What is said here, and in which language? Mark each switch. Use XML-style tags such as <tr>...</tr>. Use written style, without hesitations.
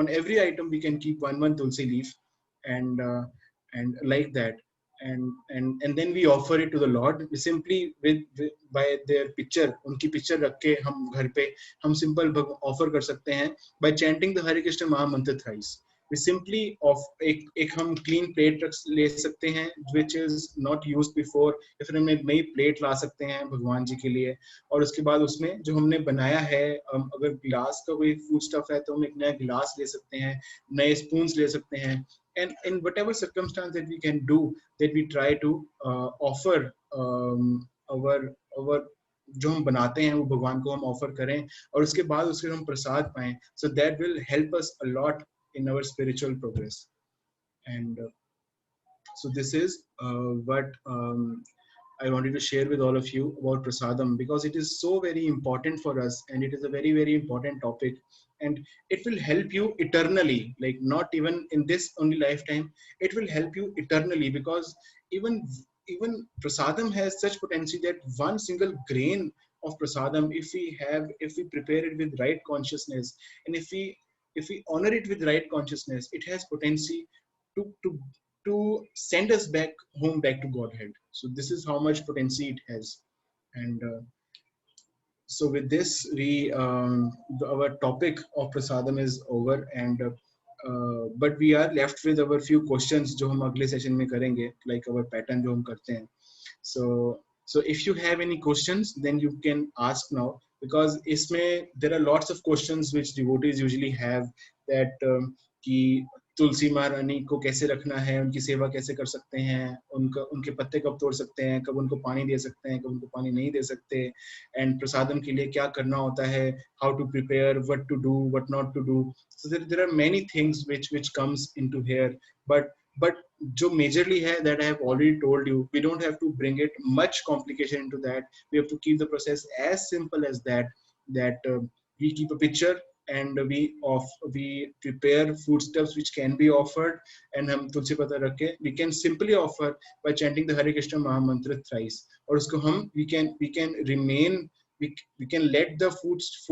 <en>On every item we can keep one tulsi leaf, and like that, and then we offer it to the Lord. We simply with by their picture,</en> <hi>उनकी picture रख के हम घर पे हम simple offer कर सकते हैं</hi> <en>by chanting the Hare Krishna Maha Mantra thrice.</en> <hi>We simply एक हम clean plate ले सकते हैं</hi> <en>which is not used before,</en> <hi>या फिर हम एक नई plate ला सकते हैं भगवान जी के लिए, और उसके बाद उसमें जो हमने बनाया है, अगर गिलास का कोई food stuff है तो हम एक नया गिलास ले सकते हैं, नए spoons ले सकते हैं,</hi> <en>and in whatever circumstance that we can do, that we try to offer our</en> <hi>जो हम बनाते हैं वो भगवान को हम ऑफर करें, और उसके बाद उसके हम प्रसाद पाएं.</hi> <en>So that will help us a lot in our spiritual progress. And so this is what I wanted to share with all of you about prasadam, because it is so very important for us, and it is a very, very important topic, and it will help you eternally, like not even in this only lifetime, it will help you eternally, because even prasadam has such potential that one single grain of prasadam, if we prepare it with right consciousness, and if we honor it with right consciousness, it has potential to send us back home, back to Godhead. So this is how much potential it has. And so with this, our topic of prasadam is over, and but we are left with our few questions</en> <hi>जो हम अगले session में करेंगे,</hi> <en>like our pattern</en> <hi>जो हम करते हैं.</hi> <en>So if you have any questions, then you can ask now, because</en> <hi>इसमें</hi> <en>there are lots of questions which devotees usually have, that</en> <hi>कि तुलसी महारानी को कैसे रखना है, उनकी सेवा कैसे कर सकते हैं, उनके पत्ते कब तोड़ सकते हैं, कब उनको पानी दे सकते हैं, कब उनको पानी नहीं दे सकते, एंड प्रसादम के लिए क्या करना होता है,</hi> <en>how to prepare, what to do, what not to do. So there are many things which comes into here, but</en> <hi>जो majorly है,</hi> <en>that I have already told you, we don't have to bring it much complication into that. We have to keep the process as simple as that we keep a picture, and we prepare foodstuffs which can be offered, and</en> <hi>हम तुलसी पत्ता रख के</hi> <en>we can simply offer by chanting the Hare Krishna Maha Mantra thrice,</en> <hi>और उसको हम</hi> <en>we can remain, we can let the food</en>